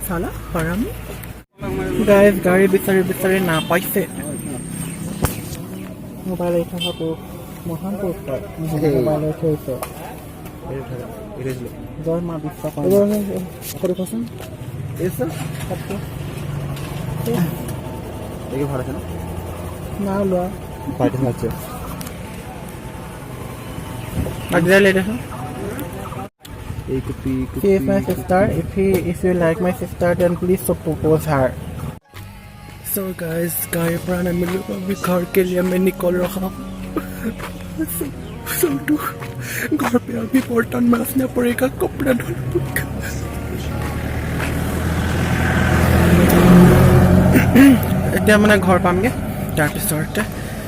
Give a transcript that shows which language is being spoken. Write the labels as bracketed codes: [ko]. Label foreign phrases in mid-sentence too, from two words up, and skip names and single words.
[as] চালা হৰামি গাইজ গাড়ী বিচাৰি বিচাৰি নাপাইছে মোবাইল এৰি থকাটো মহান পুৰস্কাৰ মোবাইল এৰি থৈছে জয় মা বিশ্বকৰ্মা কচোন ভাল আছে ন না লোৱা পাৰ্টি আছে আগজাই লৈ দেখোন এই কপি [en] She is my sister. If you like my sister, then please so propose her. So guys, [hi] गाड़ी पर आने मिले अभी घर के लिए मैं निकल रहा हूँ. So तो घर पे अभी बर्तन मांजना पड़ेगा कपड़ा धोना पड़ेगा. [as] এতিয়া মানে ঘৰ পামগে তাৰপিছতে